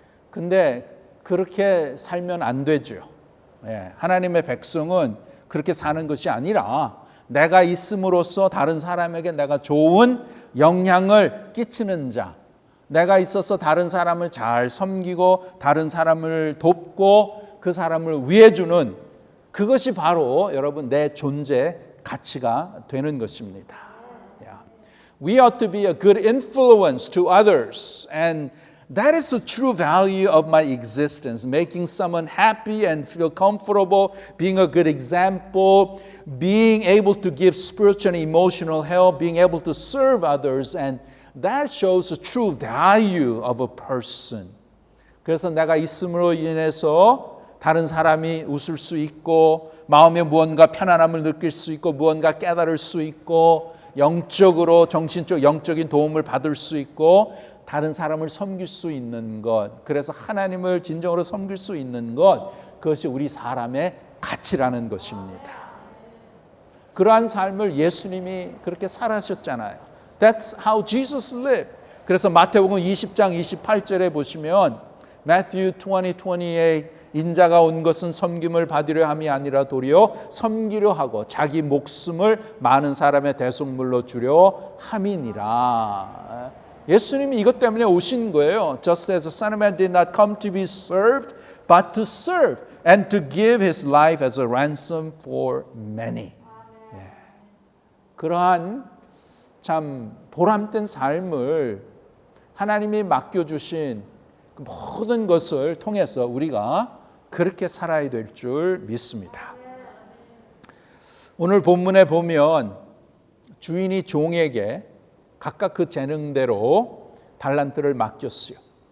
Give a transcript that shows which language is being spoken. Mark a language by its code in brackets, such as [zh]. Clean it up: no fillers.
[ko] 근데 그렇게 살면 안 되죠. 하나님의 백성은 그렇게 사는 것이 아니라 내가 있음으로써 다른 사람에게 내가 좋은 영향을 끼치는 자, 내가 있어서 다른 사람을 잘 섬기고 다른 사람을 돕고 그 사람을 위해주는 그것이 바로 여러분 내 존재 가치가 되는 것입니다. [en] We ought to be a good influence to others and That is the true value of my existence. Making someone happy and feel comfortable, being a good example, being able to give spiritual and emotional help, being able to serve others. And that shows the true value of a person. [ko] 그래서 내가 있음으로 인해서 다른 사람이 웃을 수 있고 마음에 무언가 편안함을 느낄 수 있고 무언가 깨달을 수 있고 영적으로 정신적 영적인 도움을 받을 수 있고 다른 사람을 섬길 수 있는 것, 그래서 하나님을 진정으로 섬길 수 있는 것, 그것이 우리 사람의 가치라는 것입니다. 그러한 삶을 예수님이 그렇게 살아셨잖아요. [en] That's how Jesus lived. [ko] 그래서 마태복음 20장 28절에 보시면 Matthew 20:28 인자가 온 것은 섬김을 받으려 함이 아니라 도리어 섬기려 하고 자기 목숨을 많은 사람의 대속물로 주려 함이니라. 예수님이 이것 때문에 오신 거예요. [en] Just as the Son of Man did not come to be served, but to serve and to give his life as a ransom for many. [ko] 예. 그러한 참 보람된 삶을 하나님이 맡겨주신 그 모든 것을 통해서 우리가 그렇게 살아야 될 줄 믿습니다. 오늘 본문에 보면 주인이 종에게 각각 그 재능대로 달란트를 맡겼습니다.